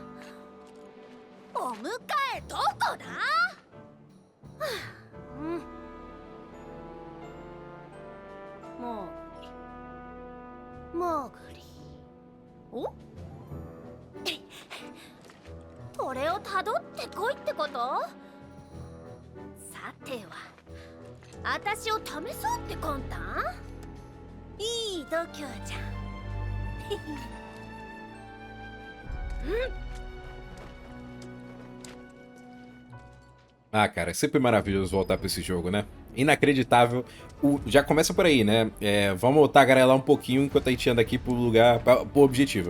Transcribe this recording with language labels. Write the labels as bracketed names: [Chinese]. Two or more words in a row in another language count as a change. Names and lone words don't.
[Japanese] お迎えどこだ？はあ、モーグリおこれをたどってこいってこと？さては私を試そうって魂胆？いい度胸じゃん。 [Portuguese] Ah, cara, é sempre maravilhoso voltar pra esse jogo, né? Inacreditável. Já começa por aí, né? Vamos tagarelar um pouquinho enquanto a gente anda aqui pro lugar, pro objetivo.